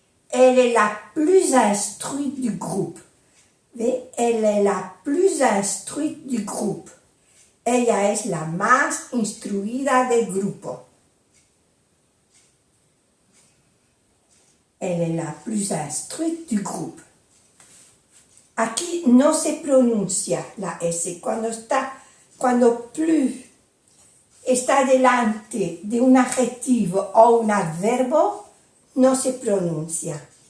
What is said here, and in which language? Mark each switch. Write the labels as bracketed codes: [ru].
[fr] Elle est la plus instruite du groupe. ¿Ve? Elle est la plus instruite du groupe. [es] Ella es la más instruida del grupo. [fr] Elle est la plus instruite du groupe. [es] Aquí no se pronuncia la S. Cuando plus está delante de un adjetivo o un adverbo, no se pronuncia.